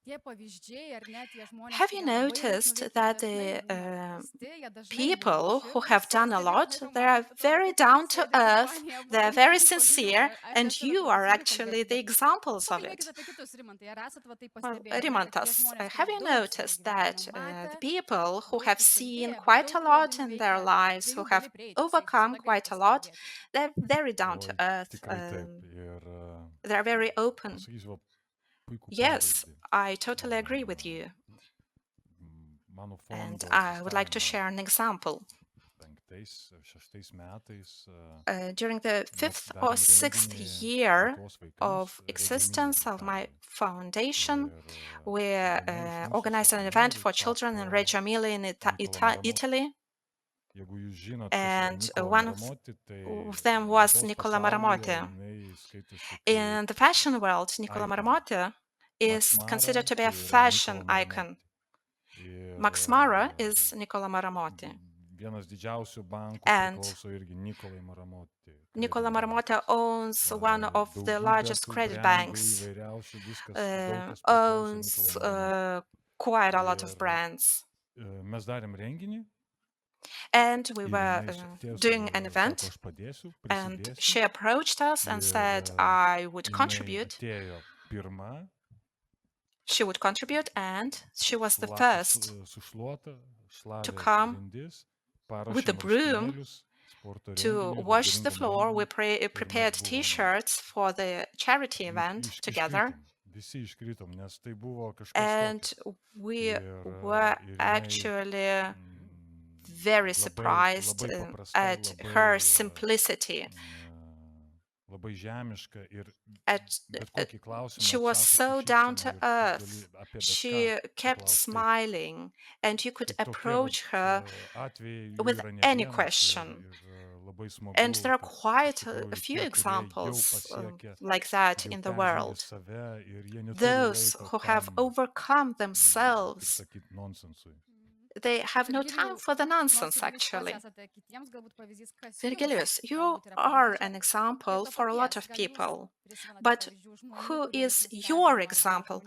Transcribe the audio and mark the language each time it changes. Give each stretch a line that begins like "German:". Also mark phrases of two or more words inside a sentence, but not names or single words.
English: Have you noticed that the people who have done a lot, they are very down to earth, they are very sincere, and you are actually the examples of it? Well, Rimantas, have you noticed that the people who have seen quite a lot in their lives, who have overcome quite a lot, they're very down to earth, they're very open.
Lithuanian: Pasakysiu, va, puikų
English: Yes,
Lithuanian: pavyzdį.
English: I totally agree with you.
Lithuanian: Mano
English: And
Lithuanian: fondo
English: I would like to
Lithuanian: asistavimą
English: share an example.
Lithuanian: 5-6 metais
English: During the
Lithuanian: mes
English: fifth or
Lithuanian: darėm
English: sixth
Lithuanian: renginį
English: year
Lithuanian: lietuvos vaikams
English: of
Lithuanian: regioniniam
English: existence of my
Lithuanian: gimtadieniui.
English: foundation,
Lithuanian: Ir
English: we
Lithuanian: viena iš mūsų
English: organized an event for
Lithuanian: savanorių
English: children in
Lithuanian: tapo
English: Reggio Emilia in
Lithuanian: Nikola Maramotti.
English: Italy,
Lithuanian: Jeigu jūs žinot, kas yra
English: and
Lithuanian: Nikola
English: one of
Lithuanian: Maramotti, tai
English: them was
Lithuanian: mados
English: Nicola
Lithuanian: pasaulyje
English: Maramotti.
Lithuanian: jinai skaitosi
English: In
Lithuanian: kaip
English: the fashion world, Nicola
Lithuanian: icon.
English: Maramotti is
Lithuanian: Max
English: considered to be
Lithuanian: Mara
English: a
Lithuanian: tai yra
English: fashion
Lithuanian: Nikola
English: icon.
Lithuanian: Maramotti. Ir
English: Max Mara is Nicola Maramotti.
Lithuanian: vienas didžiausių bankų
English: And
Lithuanian: priklauso irgi Nikolai Maramotti.
English: Nicola
Lithuanian: Credit Bank.
English: Maramotti owns one of the
Lithuanian: Daugybė
English: largest
Lithuanian: tų
English: credit
Lithuanian: brandų
English: banks,
Lithuanian: įvairiausių, viskas, daug kas priklauso
English: owns
Lithuanian: Nikolai Maramotti.
English: quite a lot of
Lithuanian: Ir
English: brands.
Lithuanian: mes darėm renginį
English: And we
Lithuanian: ir
English: were
Lithuanian: jinai atėjo
English: doing an
Lithuanian: sako,
English: event,
Lithuanian: aš padėsiu,
English: and
Lithuanian: prisidėsiu.
English: she approached us and
Lithuanian: Ir
English: said I would
Lithuanian: jinai
English: contribute.
Lithuanian: atėjo pirma,
English: She would contribute, and she was the
Lithuanian: šla-
English: first
Lithuanian: sušluota,
English: to
Lithuanian: šlavė
English: come
Lithuanian: grindis,
English: with the
Lithuanian: paruošė
English: broom
Lithuanian: marškinėlius sporto
English: to
Lithuanian: renginiui,
English: wash the
Lithuanian: labdaringam
English: floor. We
Lithuanian: renginiui.
English: prepared
Lithuanian: buvom-
English: T-shirts for the charity event together,
Lithuanian: Iškritom, visi iškritom, nes tai buvo kažkas
English: and
Lithuanian: tokio.
English: we
Lithuanian: Ir,
English: were
Lithuanian: ir jinai,
English: actually very surprised
Lithuanian: labai paprasta,
English: at
Lithuanian: labai,
English: her simplicity.
Lithuanian: Labai žemiška ir
English: At,
Lithuanian: bet kokį klausimą
English: she was
Lithuanian: atsako
English: so
Lithuanian: su
English: down
Lithuanian: šypsena
English: to
Lithuanian: ir tu
English: earth.
Lithuanian: gali apie bet
English: She
Lithuanian: ką
English: kept
Lithuanian: paklaust. Tai
English: smiling, and you could
Lithuanian: tokie vat,
English: approach her
Lithuanian: atvejai jų
English: with
Lithuanian: yra ne
English: any
Lithuanian: vienas
English: question.
Lithuanian: ir labai smagu,
English: And there are
Lithuanian: kad
English: quite
Lithuanian: iš
English: a
Lithuanian: tikrųjų
English: few
Lithuanian: tie, kurie jau
English: examples
Lithuanian: pasiekė,
English: like that
Lithuanian: jau
English: in the
Lithuanian: peržengė
English: world.
Lithuanian: save ir jie neturi
English: Those
Lithuanian: laiko
English: who have
Lithuanian: tam,
English: overcome
Lithuanian: kaip
English: themselves,
Lithuanian: sakyt, nonsensui.
English: they have no time for the nonsense, actually. Virgilius, you are an example for a lot of people. But who is your example?